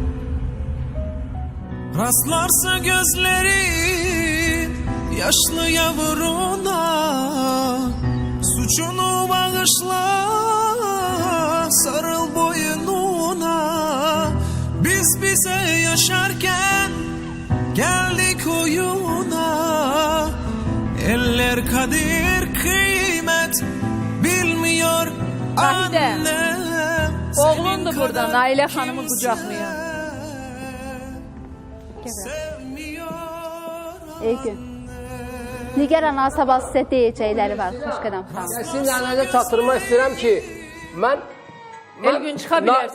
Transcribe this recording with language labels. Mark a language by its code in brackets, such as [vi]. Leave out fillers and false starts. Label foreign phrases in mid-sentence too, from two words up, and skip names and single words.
[tr] Rastlarsa gözlerin yaşlı yavruna, suçunu bağışla, sarıl boynuna. Biz bize yaşarken geldik oyuna, eller kadir kıymet bilmiyor Nahide, annem. [az] oğlundur burada Nailə xanımı qucaqlayan. Elgün. Nigar ana sabah sizə deyəcəkləri var, Xoşqədəm xanım. Sizin nəzərinizə çatdırmaq istəyirəm ki, Elgün çıxa bilərsin.